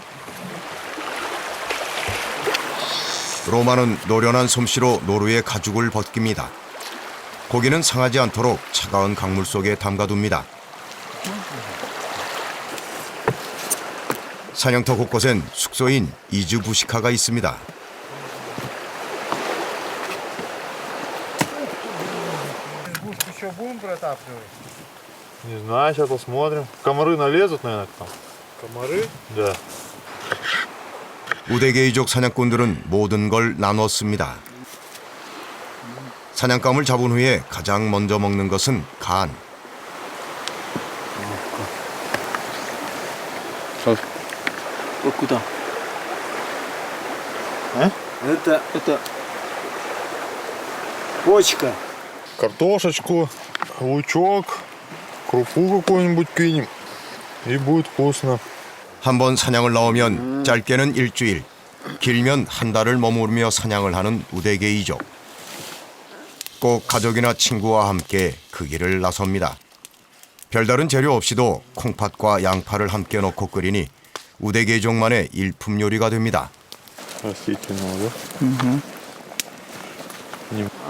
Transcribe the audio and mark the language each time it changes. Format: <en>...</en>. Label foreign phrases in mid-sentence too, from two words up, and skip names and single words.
<ko>로마는 노련한 솜씨로 노루의 가죽을 벗깁니다. 고기는 상하지 않도록 차가운 강물 속에 담가둡니다. 사냥터 곳곳엔 숙소인 이즈부시카가 있습니다.</ko> <ru>Не знаю, сейчас посмотрим. Комары налезут, наверное, там. Комары? Да.</ru> <ko>우데게이족 사냥꾼들은 모든 걸 나눴습니다. 사냥감을 잡은 후에 가장 먼저 먹는 것은 간.</ko> <ru>Вот куда? А? Это почка. Картошечку, лучок, крупу какую-нибудь кинем. И будет вкусно.</ru> <ko>한 번 사냥을 나오면 짧게는 일주일, 길면 한 달을 머무르며 사냥을 하는 우데게이족. 꼭 가족이나 친구와 함께 그 길을 나섭니다. 별다른 재료 없이도 콩팥과 양파를 함께 넣고 끓이니 우데게이족만의 일품 요리가 됩니다.</ko> <ru>Растительного, да?</ru>